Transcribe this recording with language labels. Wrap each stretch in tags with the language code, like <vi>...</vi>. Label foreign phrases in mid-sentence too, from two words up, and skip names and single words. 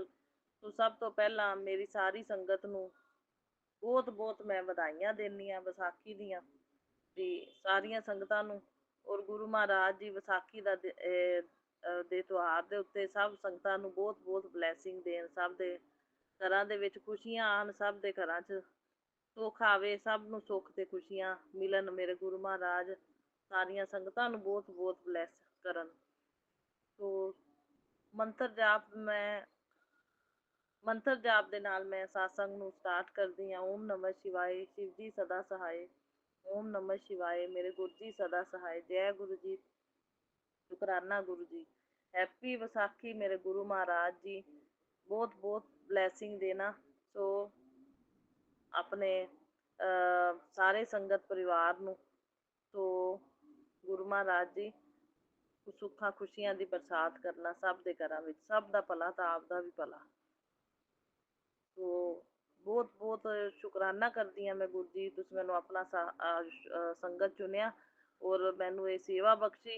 <pa>ਸੋ ਸਭ ਤੋਂ ਪਹਿਲਾਂ ਮੇਰੀ ਸਾਰੀ ਸੰਗਤ ਨੂੰ ਬਹੁਤ ਬਹੁਤ ਮੈਂ ਵਧਾਈਆਂ ਦਿੰਦੀ ਹਾਂ ਵਿਸਾਖੀ ਦੀਆਂ, ਤੇ ਸਾਰੀਆਂ ਸੰਗਤਾਂ ਨੂੰ, ਔਰ ਗੁਰੂ ਮਹਾਰਾਜ ਜੀ ਵਿਸਾਖੀ ਦਾ ਦੇ ਤਿਉਹਾਰ ਦੇ ਉੱਤੇ ਸਭ ਸੰਗਤਾਂ ਨੂੰ ਬਹੁਤ ਬਹੁਤ ਬਲੈਸਿੰਗ ਦੇਣ, ਸਭ ਦੇ ਘਰਾਂ ਦੇ ਵਿੱਚ ਖੁਸ਼ੀਆਂ ਆਉਣ, ਸਭ ਦੇ ਘਰਾਂ 'ਚ ਸੁੱਖ ਆਵੇ, ਸਭ ਨੂੰ ਸੁੱਖ ਤੇ ਖੁਸ਼ੀਆਂ ਮਿਲਣ। ਮੇਰੇ ਗੁਰੂ ਮਹਾਰਾਜ ਸਾਰੀਆਂ ਸੰਗਤਾਂ ਨੂੰ ਬਹੁਤ ਬਹੁਤ ਬਲੈਸ ਕਰਨ। ਸੋ ਮੰਤਰ ਜਾਪ ਦੇ ਨਾਲ ਮੈਂ ਸਾਤਸੰਗ ਨੂੰ ਸਟਾਰਟ ਕਰਦੀ ਹਾਂ।</pa> <hi>ओम नमः शिवाय, शिव जी सदा सहाय, ओम नमः शिवाय, मेरे गुरु जी सदा सहाय। जय गुरु जी, शुकराना गुरु जी। हैप्पी विसाखी मेरे गुरु महाराज जी, बहुत बहुत ब्लैसिंग देना। सो अपने सारे संगत परिवार</hi> <pa>ਨੂੰ, ਸੋ ਗੁਰੂ ਮਹਾਰਾਜ ਜੀ ਸੁੱਖਾਂ ਖੁਸ਼ੀਆਂ ਦੀ ਬਰਸਾਤ ਕਰਨਾ ਸਭ ਦੇ ਘਰਾਂ ਵਿੱਚ, ਸਭ ਦਾ ਭਲਾ ਤਾਂ ਆਪ ਦਾ ਵੀ ਭਲਾ। ਸੋ ਬਹੁਤ ਬਹੁਤ ਸ਼ੁਕਰਾਨਾ ਕਰਦੀ ਹਾਂ ਮੈਂ ਗੁਰੂ ਜੀ, ਤੁਸੀਂ ਮੈਨੂੰ ਆਪਣਾ ਸੰਗਤ ਚੁਣਿਆ, ਔਰ ਮੈਨੂੰ ਇਹ ਸੇਵਾ ਬਖਸ਼ੀ।</pa>